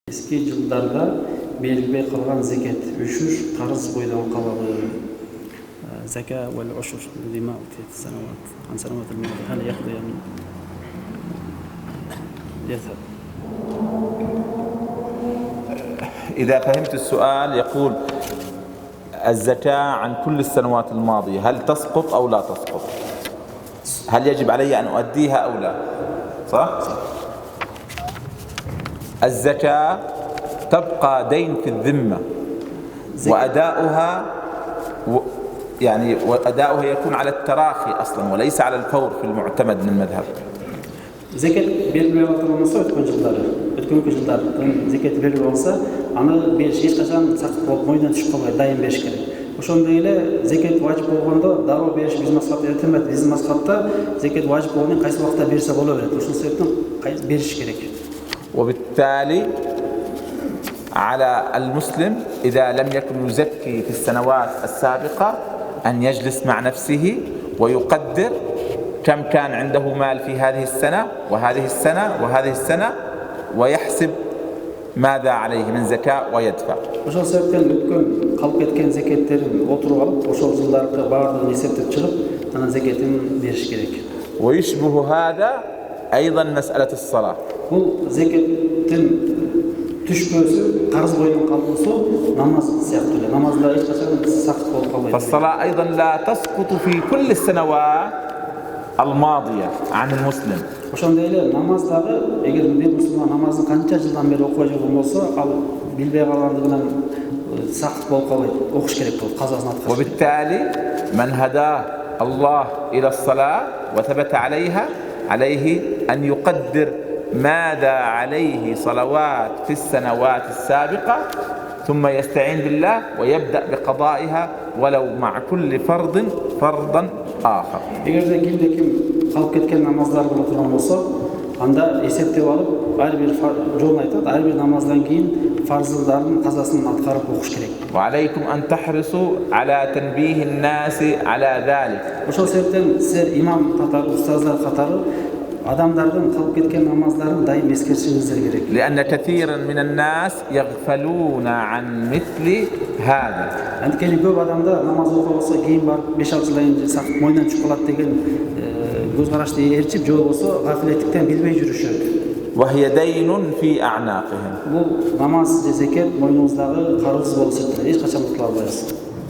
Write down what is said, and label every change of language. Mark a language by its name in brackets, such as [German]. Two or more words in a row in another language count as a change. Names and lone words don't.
[Kyrgyz] eski жылдарда берилбей калган зекет, үшүш карыз бойдон калабы. [Arabic] زكاة والعشر بما أوتيت السنوات عن سنوات الماضية هل يقضي أم يذهب؟ إذا فهمت السؤال يقول الزكاة عن كل السنوات الماضية هل تسقط أو لا تسقط؟ هل يجب علي أن أؤديها أو لا؟ صح؟ الزكاة تبقى دين في الذمة وأداؤها وأداؤها يكون على التراخي أصلا وليس على الفور في المعتمد من المذهب. [Kyrgyz] Зекет берилбей калган болсо өткөнкү жылдардын зекети берилбей калса, аны бериш эч качан сакыт болуп мойнунан түшүп калбайт, дайым бериш керек. Ошондой эле зекет важип болгондо дароо бериш биздин мазхабта эртелмейт. Биздин мазхабта зекет важип болгондон кайсы убакта берсе боло берет. Ошол себептен бериш керек. [Arabic] وبالتالي على المسلم إذا لم يكن يزكي في السنوات السابقة أن يجلس مع نفسه ويقدر كم كان عنده مال في هذه السنة وهذه السنة وهذه السنة ويحسب ماذا عليه من زكاة ويدفع. [Kyrgyz] Ошол себептен өткөн калып кеткен зекеттерин отуруп алып, ошол жылдарды баардыгын эсептеп чыгып, анан зекетин бериш керек. [Arabic] ويشبه هذا أيضا مسألة الصلاة. [Kyrgyz] Бул зекеттин түшпөсү, карыз бойдон калуусу намаз сыяктуу эле. Намазда эч качан сакыт болуп калбайт. [Arabic] فالصلاة أيضا لا تسقط في كل السنوات الماضية عن المسلم. [Kyrgyz] Ошондой эле намаз дагы, эгер бир мусулман намазын канча жылдан бери окубай жүргөн болсо, ал билбей калгандыгынан сакыт болуп калбайт. Окуш керек болот, казасын аткарыш. [Arabic] وبالتالي من هداه الله إلى الصلاة وثبت عليها عليه أن يقدر ماذا عليه صلوات في السنوات السابقة ثم يستعين بالله ويبدأ بقضائها ولو مع كل فرض فرضا آخر. [Kyrgyz] Эгерде кимде-ким калып кеткен намаздарды кыла турган болсо, анда эсептеп алып, ар бир жолун айтат, ар бир намаздан кийин фарздардын казасын аткарып окуш керек. [Arabic] وعليكم أن تحرصوا على تنبيه الناس على ذلك. [Kyrgyz] Ошол себептен силер имам катары, устаздар катары адамдардын калып кеткен намаздарын дайым эскеришиңиздер керек. [Arabic] لأن كثيرا من الناس يغفلون عن مثل هذا. [Kyrgyz] Анткени көп адамда намаз окуп болсо кийин барып 5-6 жылдан кийин сакыт мойнунан түшүп калат деген көз карашты ээрчип, же болбосо гафилеттиктен билбей жүрүшөт. [Arabic] وهي دين في أعناقهم. [Kyrgyz] Бул намаз же зекет мойнуңуздагы карыз болуп эсептелет. Эч качан кутула албайсыз.